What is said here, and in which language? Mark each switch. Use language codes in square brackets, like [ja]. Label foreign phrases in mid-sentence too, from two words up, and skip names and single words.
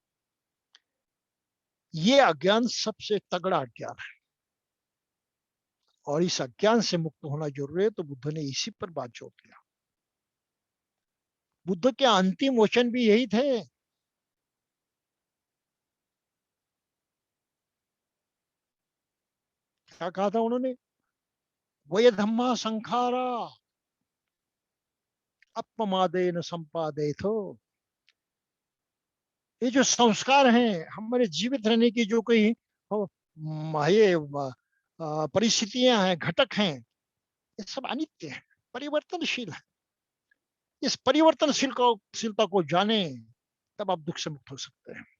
[hi] ये अज्ञान सबसे तगड़ा अज्ञान है, और इस अज्ञान से मुक्त होना जरूरी है। तो बुद्ध ने इसी पर बात जोर दिया। बुद्ध के अंतिम वचन भी यही थे। क्या कहा था उन्होंने? [pi] वय धम्मा संखारा अपमादेन संपादे थो। [hi] ये जो संस्कार हैं, हमारे जीवित रहने की जो कोई ये परिस्थितियां हैं, घटक हैं, ये सब अनित्य है, परिवर्तनशील है। इस परिवर्तनशीलता को जाने, तब आप दुख से मुक्त हो सकते हैं।